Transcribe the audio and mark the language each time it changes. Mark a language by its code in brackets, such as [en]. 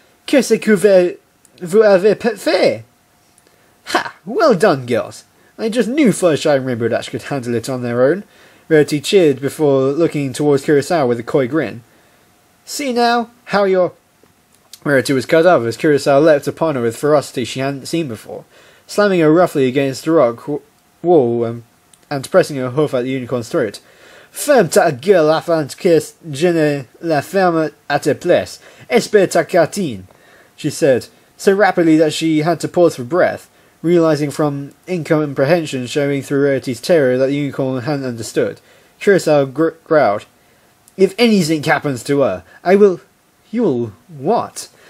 [fr] Qu'est-ce que vous avez fait? [en] Ha! Well done, girls! I just knew Fluttershy and Rainbow Dash could handle it on their own. Rarity cheered before looking towards Kurosawa with a coy grin. See now how your... Rarity was cut off as Kurosawa leapt upon her with ferocity she hadn't seen before, slamming her roughly against the rock wall and pressing her hoof at the unicorn's throat. [fr] Ferme ta gueule afin que je ne la ferme à ta place. Espère ta cartine, [en] she said, so rapidly that she had to pause for breath, realizing from incomprehension showing through Rarity's terror that the unicorn hadn't understood. Kurosawa growled, If anything happens to her, I will... You'll... what?